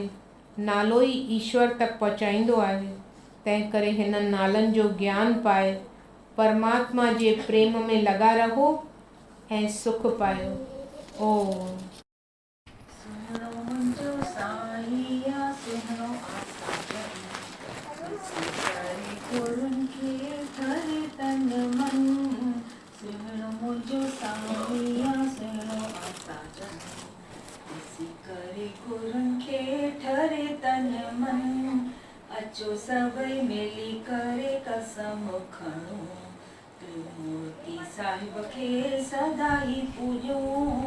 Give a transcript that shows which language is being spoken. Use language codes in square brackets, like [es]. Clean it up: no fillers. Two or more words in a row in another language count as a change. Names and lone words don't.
[sd] नालो ई ईश्वर तक पहुचाईंदो आहे। तंहिं करे हिन नालनि जो ज्ञान पाए परमात्मा जे प्रेम में लॻा रहो ऐं सुख पायो। ओम। सुनो मुंहिंजो साईं सुनो करे गुरुनि खे घर तन मन। सुनो मुंहिंजो साईं सुनो आसाजन करे गुरुनि खे ठरे तन मन। अचो सभई मिली करे कसम खणो, त्रिमूर्ति साहिब खे सदा ई पूॼूं।